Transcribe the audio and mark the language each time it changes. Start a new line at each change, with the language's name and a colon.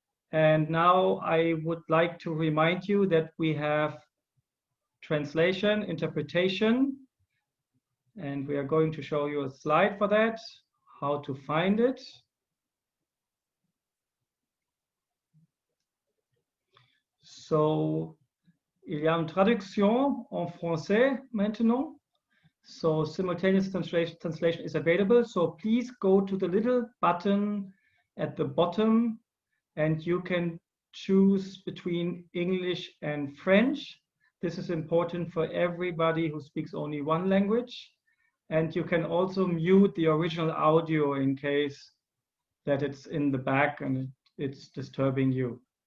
English: And now I would like to remind you that we have translation, interpretation, and we are going to show you a slide for that, how to find it.
French: So, il y a une traduction en français maintenant.
English: So simultaneous translation is available. So please go to the little button at the bottom and you can choose between English and French. This is important for everybody who speaks only one language. And you can also mute the original audio in case that it's in the back and it's disturbing you.